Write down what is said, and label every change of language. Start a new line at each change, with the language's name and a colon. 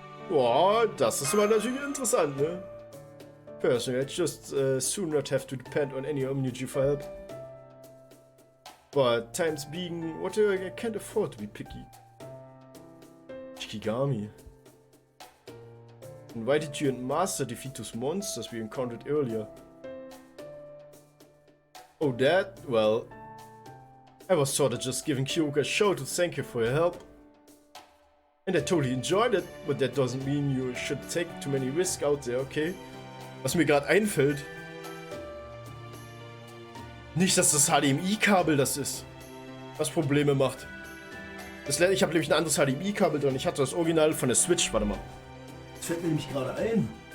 German: Boah, das ist mal natürlich interessant, ne?
English: Personally, I'd just soon not have to depend on any Omnio for help. But times being, whatever, I can't afford to be picky. Shikigami. And why did you and Master defeat those monsters we encountered earlier? Oh, that? Well, I was sort of just giving Kyoko a show to thank her for her help. And I totally enjoyed it, but that doesn't mean you should take too many risks out there, okay?
German: Was mir gerade einfällt. Nicht, dass das HDMI-Kabel das ist, was Probleme macht. Ich habe nämlich ein anderes HDMI-Kabel drin. Ich hatte das Original von der Switch. Warte mal. Das fällt mir nämlich gerade ein.